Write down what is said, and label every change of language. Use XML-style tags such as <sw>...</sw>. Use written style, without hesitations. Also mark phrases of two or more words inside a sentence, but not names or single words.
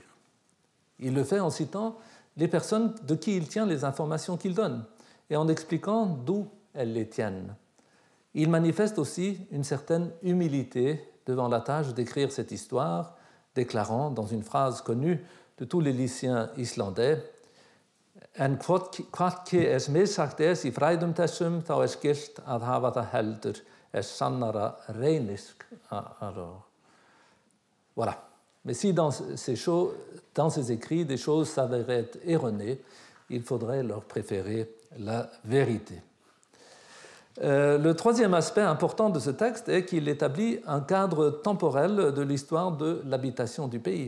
<fr>Il le fait en citant les personnes de qui il tient les informations qu'il donne et en expliquant d'où elles les tiennent. Il manifeste aussi une certaine humilité devant la tâche d'écrire cette histoire, déclarant dans une phrase connue de tous les lycéens islandais «</fr> <is>En hvorki missagt í fræðum þessum, þá skylt að hafa það heldur sannara reynisk.</is> <fr>» Voilà. Mais si dans ces écrits, des choses s'avéraient erronées, il faudrait leur préférer la vérité. Le troisième aspect important de ce texte est qu'il établit un cadre temporel de l'histoire de l'habitation du pays.</fr>